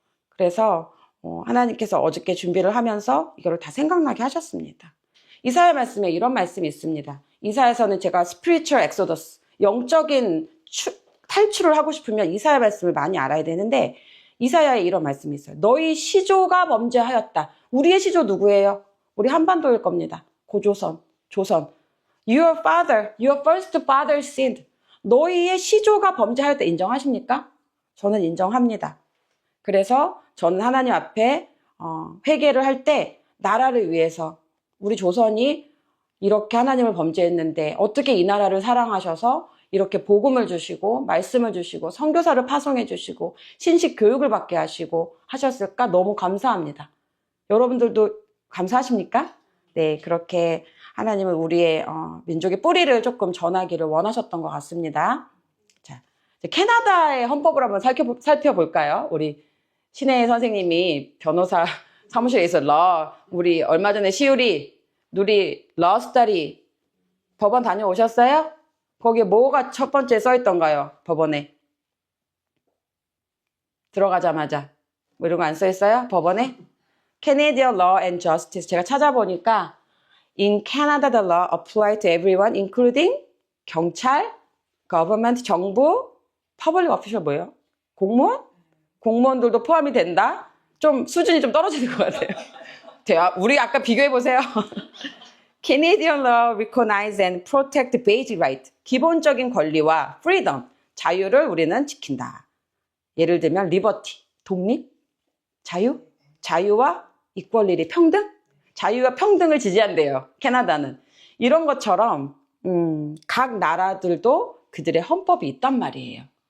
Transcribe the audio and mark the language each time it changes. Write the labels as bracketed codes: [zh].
[ko] 그래서 하나님께서 어저께 준비를 하면서 이거를 다 생각나게 하셨습니다. 이사야 말씀에 이런 말씀이 있습니다. 이사야서는 제가 [en] spiritual exodus, [ko] 영적인 탈출을 하고 싶으면 이사야 말씀을 많이 알아야 되는데 이사야에 이런 말씀이 있어요. 너희 시조가 범죄하였다. 우리의 시조 누구예요? 우리 한반도일 겁니다. 고조선, 조선. [en] Your father, your first father sinned. [ko] 너희의 시조가 범죄하였다. 인정하십니까? 저는 인정합니다. 그래서 저는 하나님 앞에 회개를 할 때 나라를 위해서 우리 조선이 이렇게 하나님을 범죄했는데 어떻게 이 나라를 사랑하셔서 이렇게 복음을 주시고 말씀을 주시고 선교사를 파송해 주시고 신식 교육을 받게 하시고 하셨을까? 너무 감사합니다. 여러분들도 감사하십니까? 네, 그렇게 하나님은 우리의 민족의 뿌리를 조금 전하기를 원하셨던 것 같습니다. 자, 이제 캐나다의 헌법을 한번 살펴볼까요? 우리 신혜 선생님이 변호사 사무실에 있어 우리 얼마 전에 시우리 누리 러스터리 법원 다녀오셨어요? 거기에 뭐가 첫 번째 써있던가요? 법원에 들어가자마자 뭐 이런 거 안 써있어요? 법원에 [en] Canadian Law and Justice [ko] 제가 찾아보니까 [en] In Canada the law applies to everyone including [ko] 경찰, [en] government, [ko] 정부, [en] public official [ko] 뭐예요? 공무원? 공무원들도 포함이 된다? 좀 수준이 좀 떨어지는 것 같아요. 우리 아까 비교해보세요. [en] Canadian law recognize and protect basic right. [ko] 기본적인 권리와 freedom, 자유를 우리는 지킨다. 예를 들면 liberty, 독립, 자유, 자유와 equality, 평등, 자유와 평등을 지지한대요. 캐나다는. 이런 것처럼 각 나라들도 그들의 헌법이 있단 말이에요.